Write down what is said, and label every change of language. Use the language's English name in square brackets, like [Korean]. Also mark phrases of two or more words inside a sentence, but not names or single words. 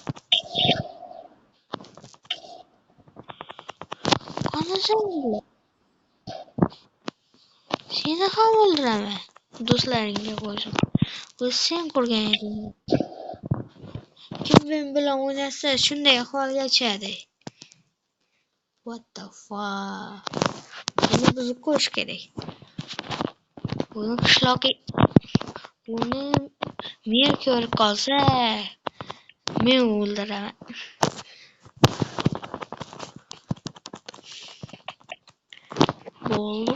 [Uzbek] Qanasan? Seni ham o'ldiraman. Do'stlaringga qo'shib. O'zi sen ko'rgan eding. Kim men bilan o'ynasa shunday ahvolga tushadi. [English] What the fuck? [Uzbek] Buni buzib qo'yish kerak. Buni qishloqqa buni men ko'rib qolsa, men o'ldiraman. Bo'ldi.